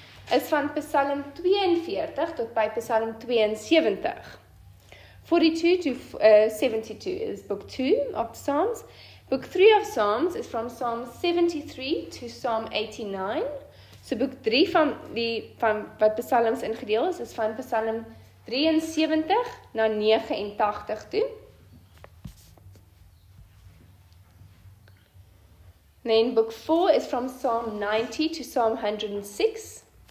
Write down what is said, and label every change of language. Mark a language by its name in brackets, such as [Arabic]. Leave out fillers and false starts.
[Afrikaans] is van Psalm 42 tot by Psalm 72. [English] 42 to 72 is book 2 of Psalms. Book 3 of Psalms is from Psalm 73 to Psalm 89. [Afrikaans] So boek 3 van wat Psalms ingedeel is van Psalm 73 na 89 toe. [English] Then book 4 is from Psalm 90 to Psalm 106.